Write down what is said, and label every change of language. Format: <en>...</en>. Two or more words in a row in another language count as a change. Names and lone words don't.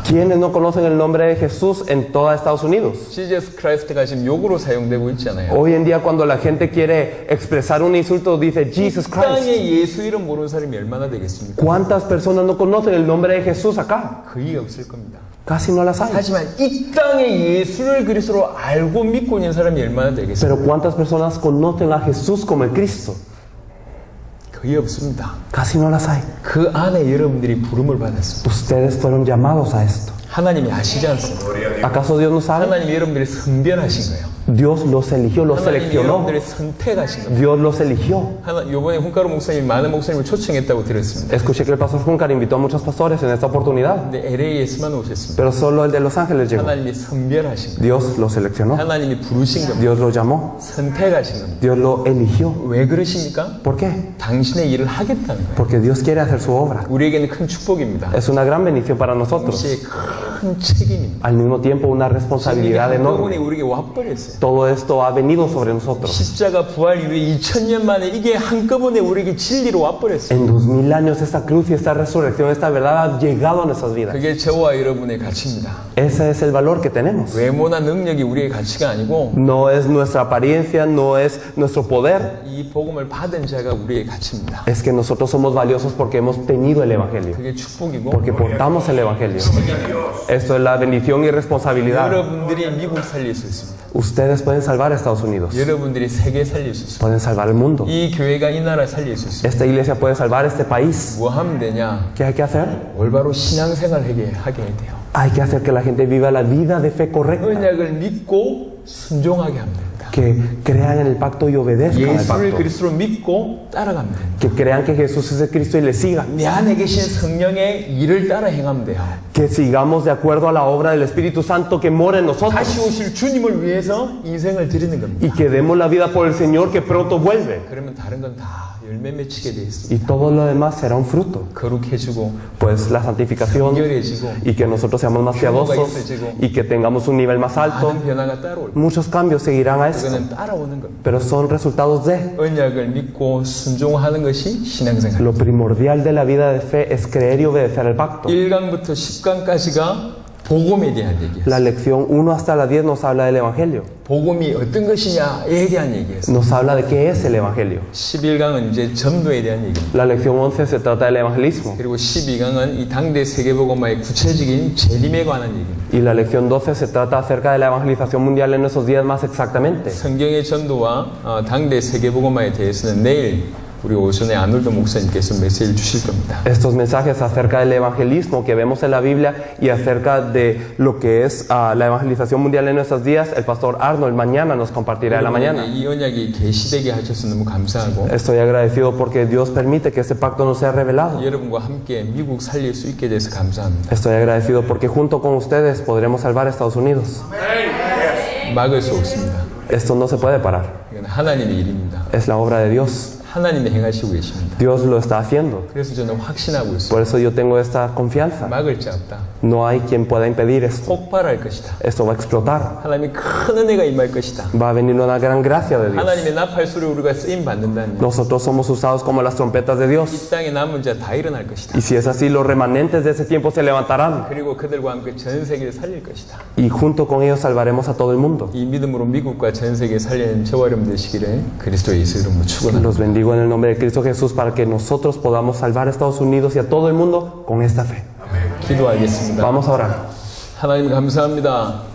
<es>¿Quiénes no conocen el nombre de Jesús en toda Estados Unidos?</es> <ko>Jesus Christ가 지금 욕으로 사용되고 있잖아요.</ko> <es>Hoy en día cuando la gente quiere expresar un insulto dice Jesus Christ.</es> <ko>땅에 예수 이름 모르는 사람이 얼마나 되겠습니까?</ko> <es>¿Cuántas personas no conocen el nombre de Jesús acá?</es> <ko>거의 없을 겁니다.</ko> <es>Casi no las hay.</es> <ko>하지만 이 땅에 예수를 그리스도로 알고 믿고 있는 사람이 얼마나 되겠습니까?</ko> <es>Pero ¿cuántas personas conocen a Jesús como el Cristo?</es> <ko>거의 없습니다.</ko> <es>Casi no las hay.</es> <ko>그 안에 여러분들이 부름을 받았습니다.</ko> <es>Ustedes fueron llamados a esto.</es> <ko>하나님이 아시지 않습니까?</ko> <es>¿Acaso Dios no sabe?</es> <ko>하나님이 여러분들을 선별하신 거예요.</ko> <es>Dios los eligió, los</es> <ko>하나님이</ko> <es>seleccionó.</es> <ko>여러분들을 선택하신 거예요.</ko> <es>Dios los eligió.</es> <ko>요번에 훈가루 목사님이 많은 목사님을 초청했다고 들었습니다.</ko> <es>Escuché que el pastor Juncar invitó a muchos pastores en esta oportunidad,</es> <ko>근데 LA에서만 오셨습니다.</ko> <es>pero solo el de Los Ángeles llegó.</es> <ko>하나님이 선별하신 거예요.</ko> <es>Dios los seleccionó.</es> <ko>하나님이 부르신 겁니다.</ko> <es>Dios lo llamó.</es> <ko>선택하신 겁니다.</ko> <es>Dios lo eligió.</es> <ko>왜 그러십니까?</ko> <es>¿Por qué?</es> <ko>당신의 일을 하겠다는 거예요.</ko> <es>Porque Dios quiere hacer su obra.</es> <ko>우리에게는 큰 축복입니다.</ko> <es>Es una gran bendición para nosotros.</es> <ko>동시에 큰 책임입니다.</ko> <es>Al mismo tiempo, una</es> <ko>이게</ko> <es>responsabilidad</es> <ko>한꺼번에</ko> <es>enorme.</es> <ko>우리에게 와버렸어요.</ko> <es>Todo esto ha venido sobre nosotros.</es> <ko>십자가 부활 이후에 2000년 만에 이게 한꺼번에 우리에게 진리로 와버렸어요.</ko> <es>En 2000 años, esta cruz y esta resurrección, esta verdad ha llegado a nuestras vidas.</es> <ko>그게 저와 여러분의 가치입니다.</ko> <es>Ese es el valor que tenemos.</es> <ko>외모나 능력이 우리의 가치가 아니고</ko> <es>No es nuestra apariencia, no es nuestro poder.</es> <ko>이 복음을 받은 자가 우리의 가치입니다.</ko> <es>Es que nosotros somos valiosos porque hemos tenido el Evangelio.</es> <ko>그게 축복이고</ko> <es>Porque portamos el Evangelio. Esto es la bendición y responsabilidad.</es> <ko>여러분들이 미국 살릴 수 있습니다.</ko> <es>Ustedes pueden salvar a Estados Unidos.</es> <ko>여러분들이 세계 살릴 수 있습니다.</ko> <es>Pueden salvar el mundo.</es> <ko>이 교회가 이 나라 살릴 수 있습니다.</ko> <es>Esta iglesia puede salvar este país.</es> <ko>뭐 하면 되냐?</ko> <es>¿Qué hay que hacer?</es> <ko>올바로 신앙생활 하게 해야 돼요.</ko> <es>Hay que hacer que la gente viva la vida de fe correcta.</es> <ko>언약을 믿고 순종하게 하면 됩니다.</ko> <es>Que crean en el pacto y obedezcan al</es> <ko>예수를</ko> <es>pacto.</es> <ko>그리스도로 믿고 따라가면 됩니다.</ko> <es>Que crean que Jesús es el Cristo y le sigan.</es> <ko>내 안에 계신 성령의 일을 따라 행하면 돼요.</ko> <es>Que sigamos de acuerdo a la obra del Espíritu Santo que mora en nosotros.</es> <ko>다시 오실 주님을 위해서 인생을 드리는 겁니다.</ko> <es>Y que demos la vida por el Señor que pronto vuelve.</es> <ko>그러면 다른 건 다 열매 맺히게 돼 있습니다.</ko> <es>Y todo lo demás será un fruto.</es> <ko>거룩해지고</ko> <es>Pues la santificación</es> <ko>성결해지고</ko> <es>y que nosotros seamos más piadosos y que tengamos un nivel más alto.</es> <ko>많은 변화가 따라올 거예요.</ko> <es>Muchos cambios seguirán a esto,</es> <ko>그거는 따라오는 겁니다.</ko> <es>pero son resultados de.</es> <ko>언약을 믿고 순종하는 것이 신앙생활.</ko> <es>Lo primordial de la vida de fe es creer y obedecer el pacto.</es> <ko>1강부터 10강까지가 복음에 대한 얘기예요.</ko> <es>La lección 1 hasta la 10 nos habla del Evangelio.</es> <ko>복음이 어떤 것이냐에 대한 얘기였어요.</ko> <es>Nos habla de qué es el Evangelio.</es> <ko>11강은 이제 전도에 대한 얘기입니다.</ko> <es>La lección 11 se trata del evangelismo.</es> <ko>그리고 12강은 이 당대 세계복음화의 구체적인 재림에 관한 얘기입니다.</ko> <es>Y la lección 12 se trata acerca de la evangelización mundial en esos días más exactamente.</es> <ko>성경의 전도와 당대 세계복음화에 대해서는 내일 우리 오전에 아놀드 목사님께서 메시지를 주실 겁니다.</ko> <es>Estos mensajes acerca del evangelismo que vemos en la Biblia y acerca de lo que es la evangelización mundial en nuestros días, el pastor Arnold mañana nos compartirá en la mañana.</es> <ko>이 언약이 계시되게 하셔서 너무 감사하고</ko> <es>Estoy agradecido porque Dios permite que este pacto nos sea revelado.</es> <ko>여러분과 함께 미국 살릴 수 있게 돼서 감사합니다.</ko> <es>Estoy agradecido porque junto con ustedes podremos salvar a Estados Unidos.</es> <ko>막을 수 없습니다.</ko> <es>Esto no se puede parar.</es> <ko>이건 하나님의 일입니다.</ko> <es>Es la obra de Dios.</es> <ko>하나님이 행하시고 계십니다.</ko> <es>Dios lo está haciendo.</es> <ko>그래서 저는 확신하고 있습니다.</ko> <es>Por eso yo tengo esta confianza.</es> <ko>막을 자 없다.</ko> <es>No hay quien pueda impedir esto.</es> <ko>폭발할 것이다.</ko> <es>Esto va a explotar.</es> <ko>하나님의 큰 은혜가 임할 것이다.</ko> <es>Va a venir una gran gracia de Dios.</es> <ko>하나님의 나팔 소리 우리가 쓰임 받는다면</ko> <es>Nosotros somos usados como las trompetas de Dios.</es> <ko>이 땅에 남은 자 다 일어날 것이다.</ko> <es>Y si es así, los remanentes de ese tiempo se levantarán.</es> <ko>그리고 그들과 함께 전 세계를 살릴 것이다.</ko> <es>Y junto con ellos salvaremos a todo el mundo.</es> <ko>이 믿음으로 미국과 전 세계 살리는 저와 여러분 되시기를 그리스도 예수 이름으로 축원합니다.</ko> <es>Los bendigo en el nombre de Cristo Jesús para que nosotros podamos salvar a Estados Unidos y a todo el mundo con esta fe.</es> <ko>기도하겠습니다.</ko> <es>Vamos a orar.</es> <ko>하나님 감사합니다.</ko>